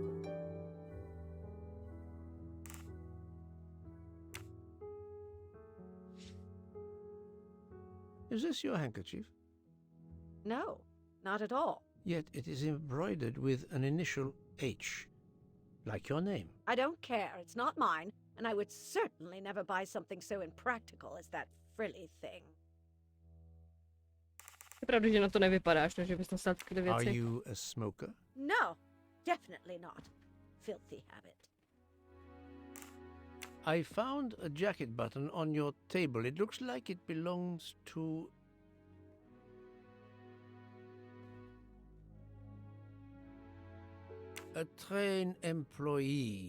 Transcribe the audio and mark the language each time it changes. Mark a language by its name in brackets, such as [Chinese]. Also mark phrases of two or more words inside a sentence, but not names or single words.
[English] Is this your handkerchief? No, not at all. Yet it is embroidered with an initial H, like your name. I don't care. It's not mine, and I would certainly never buy something so impractical as that frilly thing. [Czech] Je pravda, že na to nevypadáš, no, že bys nosila takové [English] Are [Czech] věci. [English] you a smoker? No, definitely not. Filthy habit. I found a jacket button on your table. It looks like it belongs to... a train employee.